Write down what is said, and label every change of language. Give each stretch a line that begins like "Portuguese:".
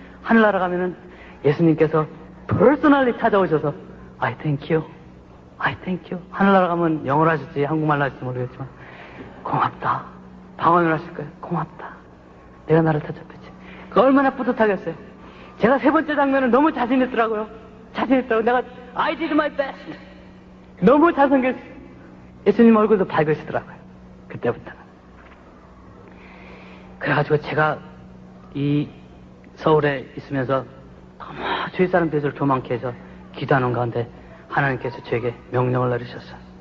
Korean: 하늘나라 가면은 예수님께서 퍼스널리 찾아오셔서
English: I thank you.
Korean: 하늘나라 가면 영어로 하실지 한국말로 하실지 모르겠지만 고맙다. 방언을 하실 거예요. 고맙다. 내가 나를 대접했지. 그 얼마나 뿌듯하겠어요. 제가 세 번째 장면은 너무 자신있더라고요. 자신있다고 내가
English: I did my best.
Korean: 너무 잘생겼어요. 예수님 얼굴도 밝으시더라고요. 그때부터는. 그래가지고 제가 이 서울에 있으면서 너무 주위 사람들이 저를 교만케 해서 기도하는 가운데 하나님께서 저에게 명령을 내리셨어요.